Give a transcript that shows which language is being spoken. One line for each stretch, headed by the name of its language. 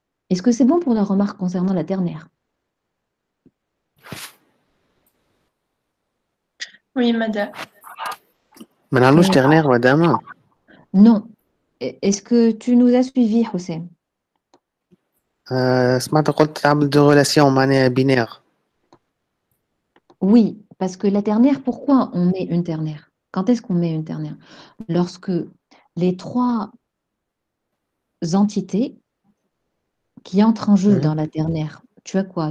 French: Est-ce que c'est bon pour la remarque concernant la ternaire? Oui, madame.
Arabic: ما نعملوش تغنيغ مدام.
French: Non. Est-ce que tu nous as suivis, Hossein?
Arabic: سمعت قلت تعمل دو ريلاسيون معناها بينير.
French: Oui, parce que la ternaire, pourquoi on met une ternaire? Quand est-ce qu'on met une ternaire? Lorsque les trois entités qui entrent en jeu dans la ternaire, tu as quoi?